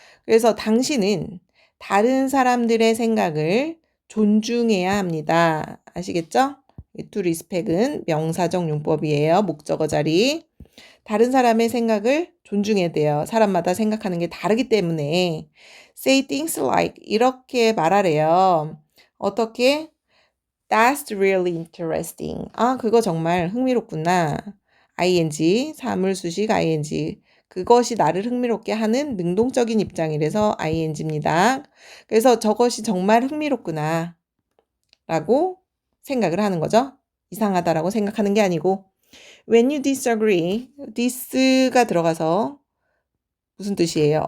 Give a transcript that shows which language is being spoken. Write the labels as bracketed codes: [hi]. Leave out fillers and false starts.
[ko] 그래서 당신은 다른 사람들의 생각을 존중해야 합니다. 아시겠죠? [en] to respect [ko] 은 명사적 용법이에요. 목적어 자리. 다른 사람의 생각을 존중해야 돼요. 사람마다 생각하는 게 다르기 때문에 [en] say things like [ko] 이렇게 말하래요. 어떻게? [en] That's really interesting. [ko] 그거 정말 흥미롭구나. ing, 사물수식 ing. 그것이 나를 흥미롭게 하는 능동적인 입장이라서 ing입니다. 그래서 저것이 정말 흥미롭구나 라고 생각을 하는 거죠. 이상하다라고 생각하는 게 아니고 [en] When you disagree, this [ko] 가 들어가서 무슨 뜻이에요?